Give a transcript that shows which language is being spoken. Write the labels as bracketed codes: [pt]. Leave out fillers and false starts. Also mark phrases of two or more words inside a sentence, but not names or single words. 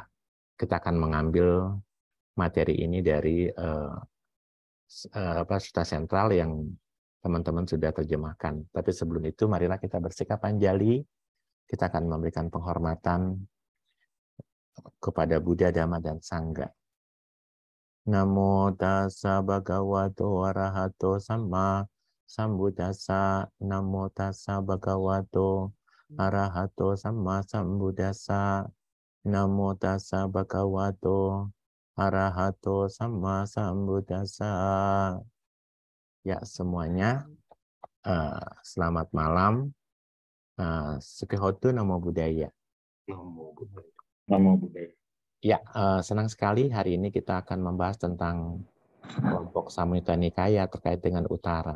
[id] Kita akan mengambil materi ini dari sutta sentral yang teman-teman sudah terjemahkan. Tapi sebelum itu, marilah kita bersikap anjali. Kita akan memberikan penghormatan kepada Buddha, Dhamma, dan Sangha. [pi] Namo tassa bhagavato arahato samma sambuddhassa. Namo tassa bhagavato arahato samma sambuddhassa. Namo tassa bhagavato arahato samma sambuddhassa. [id] Ya, semuanya selamat malam. [pi] Sukihotu Namo Buddhaya. Namo Buddhaya. Namo Buddhaya. [id] Ya, senang sekali hari ini kita akan membahas tentang kelompok Samyutta Nikaya terkait dengan utara.